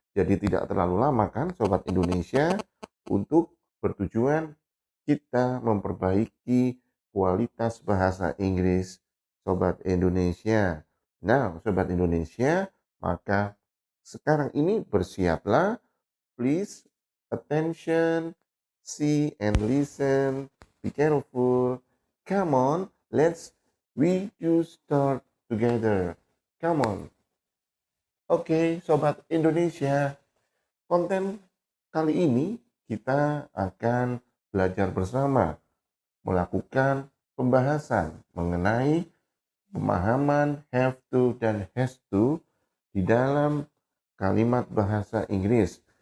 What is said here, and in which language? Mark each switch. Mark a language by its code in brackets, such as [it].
[id] Jadi tidak terlalu lama kan Sobat Indonesia, untuk bertujuan kita memperbaiki kualitas bahasa Inggris Sobat Indonesia. Nah, Sobat Indonesia, maka sekarang ini bersiaplah. [en] Please attention, see and listen. Be careful. Come on, we do start together. Come on. Oke, Sobat Indonesia. [id] Konten kali ini kita akan belajar bersama melakukan pembahasan mengenai pemahaman have to dan has to di dalam kalimat bahasa Inggris.